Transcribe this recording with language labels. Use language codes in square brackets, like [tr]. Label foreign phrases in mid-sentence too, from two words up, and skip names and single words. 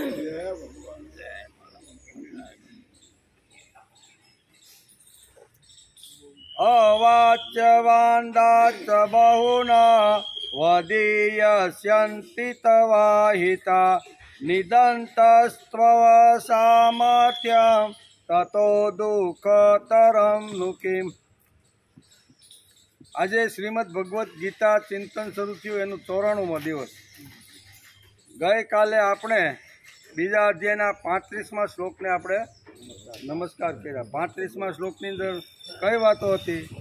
[sa] अवाच्यवान्दाच्च बहुना वदिष्यन्ति तवाहिता निदन्तस्त्वसामर्थ्यं ततो दुःखतरं किम। [gu] આજે શ્રીમદ ભગવદ્ ગીતા ચિંતન શરૂ થયું એનું 94મો દિવસ। ગઈકાલે આપણે બીજા અધ્યાયના 35મા શ્લોકને આપણે નમસ્કાર કર્યા। 35મા શ્લોકની અંદર કઈ વાતો હતી?